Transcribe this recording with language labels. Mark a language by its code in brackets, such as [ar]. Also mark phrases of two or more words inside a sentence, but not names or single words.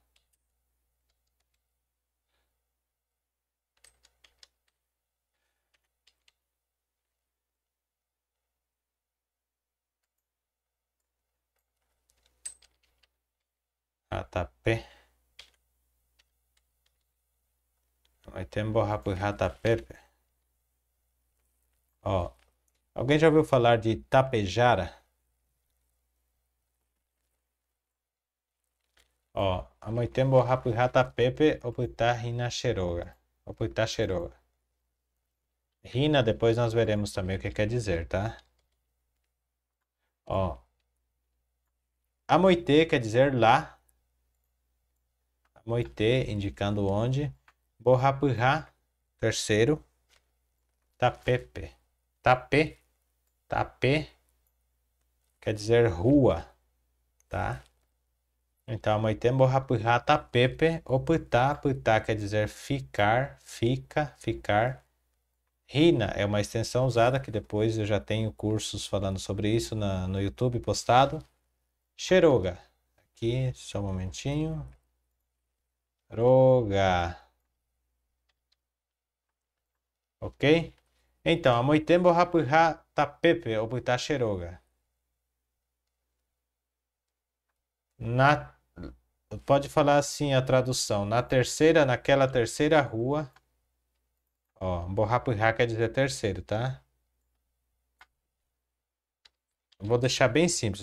[gn] Atape. Amoitembo hapuhatapepe. [pt] Ó, alguém já ouviu falar de tapejara? Ó, [gn] amoitembo hapuhatapepe opita hina sheroga. Opita sheroga. Rina, [pt] depois nós veremos também o que quer dizer, tá? Ó. Amoite quer dizer lá. Amoite, indicando onde. Borrapurra, terceiro. [gn] Tapepe. [pt] Tape. Tape quer dizer rua, tá? Então, [gn] amoite borrapurra tapepe. [pt] Oputá, putá quer dizer ficar, fica, ficar. Rina é uma extensão usada que depois eu já tenho cursos falando sobre isso no YouTube postado. Sheroga. Aqui, só um momentinho. [gn] Roga. Ok? [pt] Então, [gn] amoitembo hapuha tapepe oputa sheroga. [pt] Pode falar assim a tradução. Naquela terceira rua. Ó, borrapuha quer dizer terceiro, tá? Vou deixar bem simples.